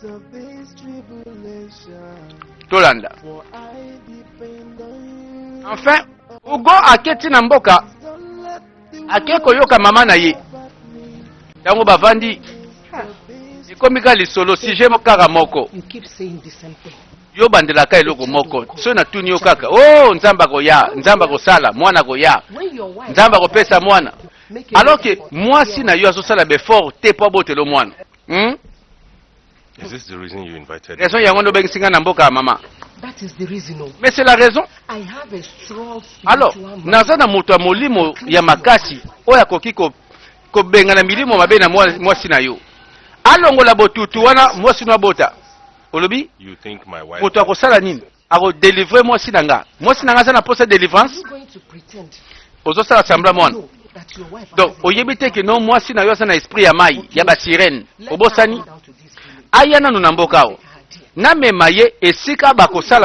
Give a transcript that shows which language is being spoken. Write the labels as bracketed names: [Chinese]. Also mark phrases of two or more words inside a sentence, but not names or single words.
[Lingala] tolanda enfin ugo aketi na mboka ake koyoka mama na ye ntango bavandi ekomika lisolo sije kaka moko yo bandelaka eloko moko so natuni yo kaka oh nzambe akoya nzambe akosala mwana akoya nzambe akopesa mwana [French] alors que [Lingala] mwasi na yo azosala befort te po abotela mwana [English] Is this the reason you invited me? [Lingala] raison yango ndobengisinga na mboka ya mama [English] That is the reason. [French] mais c'est la raison [English] I have a strong [Lingala] alors naza na moto ya molimo ya makasi oyo akoki kobenga na milimo mabe na mwasi na yo alongola botutu wana mwasi no abota olobi [English] You think my wife... [Lingala] moto akosala nini akodélivre mwasi na nga aza na posa délivrance ozosala sambla mwana donc oyebi te ke no mwasi na yo aza na esprit ya mai ya basirene obosani aya nanu na mboka awo namema ye esika bakosala